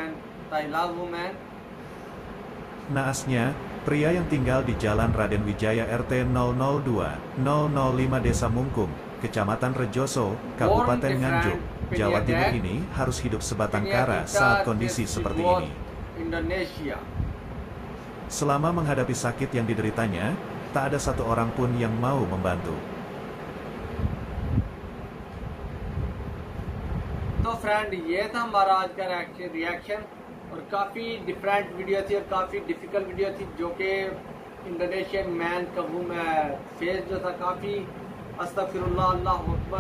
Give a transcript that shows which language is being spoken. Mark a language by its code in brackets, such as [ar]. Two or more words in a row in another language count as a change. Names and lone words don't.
[id] Naasnya, pria yang tinggal di Jalan Raden Wijaya RT 002-005 Desa Mungkum, Kecamatan Rejoso, Kabupaten Nganjuk, Jawa Timur ini harus hidup sebatang kara saat kondisi seperti ini. Selama menghadapi sakit yang dideritanya, tak ada satu orang pun yang mau membantu. [hi] तो फ्रेंड ये था हमारा आज का रिएक्शन और काफ़ी डिफरेंट वीडियो थी और काफ़ी डिफ़िकल्ट वीडियो थी जो कि [en] Indonesian man [hi] का वो फेस जो था काफ़ी [ar] أستغفر الله الله أكبر.